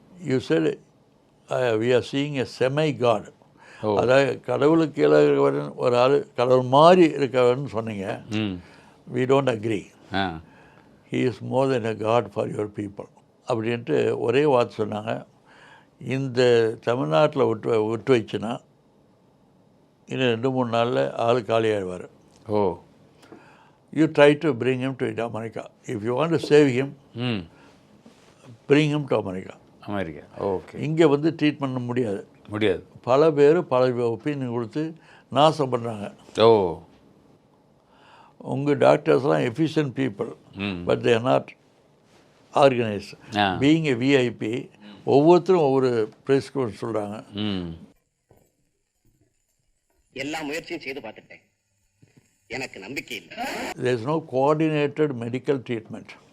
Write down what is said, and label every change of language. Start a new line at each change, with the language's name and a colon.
English: you said we are seeing a semi god,
Tamil: அதாவது கடவுளுக்கு கீழே இருக்கிறவன் ஒரு ஆள் கடவுள் மாதிரி இருக்கிறவன்னு சொன்னீங்க.
English: we don't agree, he is more than a god for your people
Tamil: அப்படின்ட்டு ஒரே வார்த்தை சொன்னாங்க. இந்த தமிழ்நாட்டில் விட்டு வச்சுன்னா இன்னும் 2-3 நாளில் ஆள் காலியாகிடுவார்.
English: You try to bring him to America. If you want to save him, bring him to America.
Tamil: இங்கே வந்து ட்ரீட் பண்ண முடியாது. பல பேர் பல ஒப்பீனியன் கொடுத்து நாசம் பண்ணுறாங்க.
English: உங்கள் டாக்டர்ஸ்லாம் efficient people, but they are not organised. Being a VIP,
Tamil: ஒவ்வொருத்தரும் ஒவ்வொரு ப்ரிஸ்கிரிப்ஷன் சொல்கிறாங்க. எல்லா முயற்சியும் செய்து பார்த்துட்டேன், எனக்கு நம்பிக்கை இல்லை.
English: There is no coordinated medical treatment.